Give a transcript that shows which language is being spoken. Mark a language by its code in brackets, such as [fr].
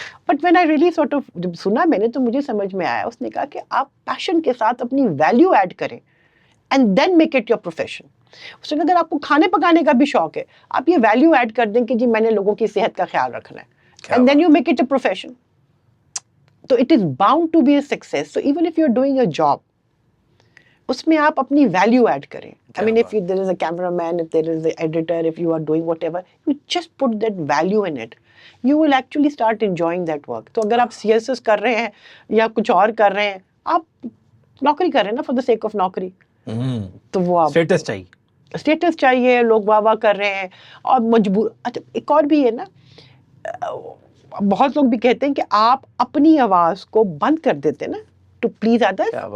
[en] but when I really sort of [hi] जब सुना मैंने तो मुझे समझ में आया. उसने कहा कि आप पैशन के साथ अपनी वैल्यू ऐड करें [en] And then make it your profession. [hi] उसने कहा अगर आपको खाने पकाने का भी शौक है, आप ये वैल्यू ऐड कर दें कि जी मैंने लोगों की सेहत का ख्याल रखना है, [en] And then you make it a profession. तो it is bound to be a success. So even if you are doing a job, [hi] उसमें आप अपनी वैल्यू ऐड करें. [en] I mean, if there is a cameraman, if there is an editor, if you are doing whatever, you just put that value in it. You will actually start enjoying that work. [hi] तो अगर आप CSS कर रहे हैं या कुछ और कर रहे हैं, आप नौकरी कर रहे हैं ना [en] for the sake of [hi] नौकरी. तो वो आप स्टेटस चाहिए, लोग वाह वाह कर रहे हैं और मजबूर. अच्छा, एक और भी है ना, बहुत लोग भी कहते हैं कि आप अपनी आवाज़ को बंद कर देते हैं ना [en] To please others.